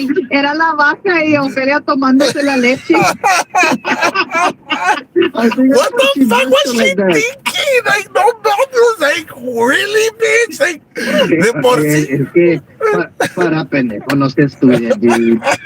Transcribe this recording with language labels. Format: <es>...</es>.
<es>Era la vaca y Ofelia tomándose la leche.</es> <en>What the fuck was she thinking? Like, no, like, really, bitch?</en> <es>Like, de por sí. Es que para pendejo no se estudia, dude.</es>